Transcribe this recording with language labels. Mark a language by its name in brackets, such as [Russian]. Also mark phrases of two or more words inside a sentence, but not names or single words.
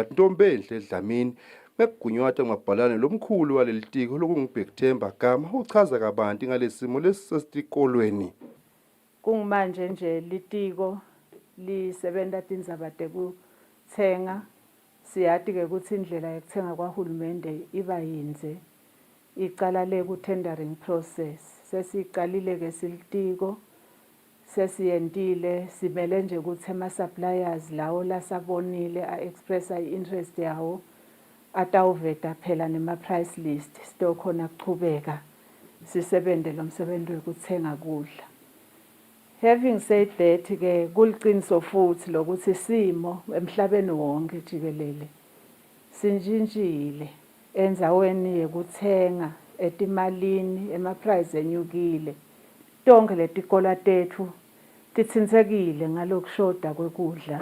[Swati] Ntombenhle Dlamini mekugunywata ngumabhalane lomkhulu waleli tiko lokungubhekthemba Gama uchaza kabanti ngalesimo lesisetikolweni. Kungumanje nje litiko lisebenta tindzaba tekutsenga. Siyati ke ukuthi indlela yokuthenga kwaHulumende iba yinze. Iqala le ku [English] tendering process. [Swati] Sesiqalile ke silitiko. Sesiyentile simele nje ukuthi ama suppliers lawo lasabonile [English] expressa interest [Swati] yawo atawuveta phela nema [English] price list [Swati] sitokhona kuchubeka sisebente lo msebenzi wekuthenga kudla. [English] Having said that [Swati] ke kuliqiniso futhi lokuthi simo emhlabeni wonke jikelele sinjinjile enzaweni yekuthenga etimalini ema price enyukile. Tonke letikola tethu titsindzekile ngalokushoda kwekudla.